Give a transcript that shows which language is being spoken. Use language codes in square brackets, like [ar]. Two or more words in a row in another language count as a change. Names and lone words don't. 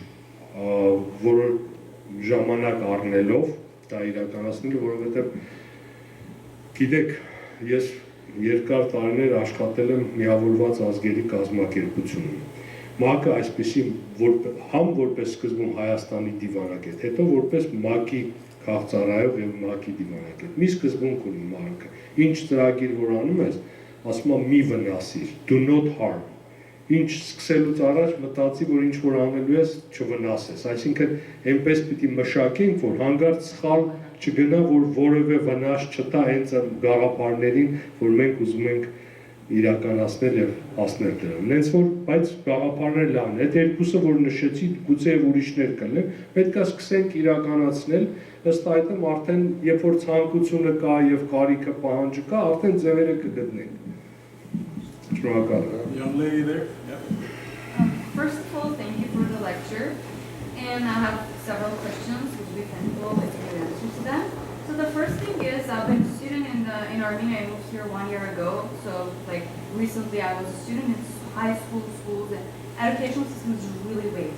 [hy] որոշ ժամանակ առնելով դա իրականացնելու, որովհետև գիտեք, ես երկար տարիներ աշխատել եմ միավորված ազգերի կազմակերպությունում։ ՄԱԿ-ը այսպեսի համ որպես սկզբում Հայաստանի դիվանագետ, հետո որպես ՄԱԿ-ի քաղցարայով եւ ՄԱԿ-ի դիվանագետ։ Մի սկզբունք ունի ՄԱԿ-ը։ Ինչ ծրագիր որ անում ես, ասում եմ մի վնասիր, [en] do not harm։ [hy] Ինչ սկսելուց առաջ մտածի, որ ինչ որ անելու ես, չվնասես։ Այսինքն այնպես պիտի մշակենք, որ հանգարց սխալ չգնա, որ որևէ վնաս չտա հենց գաղափարներին, որ մենք ուզում ենք իրականացնել եւ հասնել դրան։ Նենց որ, բայց գաղափարները լավն է։ Այդ երկուսը, որ նշեցի, գուցե եւ ուրիշներ կլինեն, պետք է սկսենք իրականացնել, ըստ այդմ արդեն երբ որ ցանկությունը կա եւ կարիքը պահանջը կա, արդեն ձևերը կգտնենք։ [en] Young lady there. Yeah. First of all, thank you for the lecture. And I have several questions which we can go with an answer to them. So the first thing is, I've been a student in Armenia. I moved here 1 year ago. So like recently I was a student in high school, schools, and educational system is really weak.